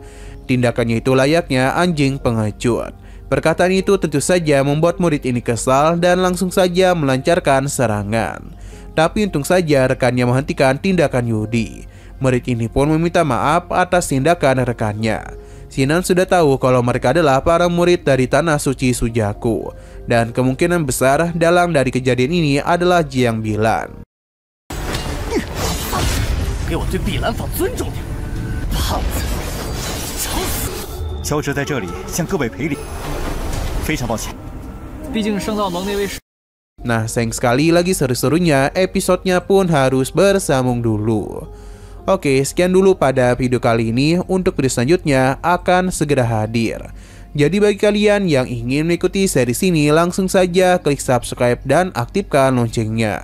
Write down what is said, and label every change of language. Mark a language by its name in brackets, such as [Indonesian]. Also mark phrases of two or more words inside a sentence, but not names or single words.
[Indonesian] Tindakannya itu layaknya anjing pengecut. Perkataan itu tentu saja membuat murid ini kesal dan langsung saja melancarkan serangan. Tapi untung saja rekannya menghentikan tindakan Yudi. Murid ini pun meminta maaf atas tindakan rekannya. Sinan sudah tahu kalau mereka adalah para murid dari Tanah Suci Sujaku, dan kemungkinan besar dalang dari kejadian ini adalah Jiang Bilan. [Chinese] 给我对碧蓝坊尊重点，胖子，找死！乔治在这里向各位赔礼，非常抱歉。毕竟圣道盟那位是。 [Indonesian] Nah, sayang sekali lagi seru-serunya episodenya pun harus bersambung dulu. Oke, sekian dulu pada video kali ini. Untuk video selanjutnya akan segera hadir. Jadi bagi kalian yang ingin mengikuti series ini, langsung saja klik subscribe dan aktifkan loncengnya.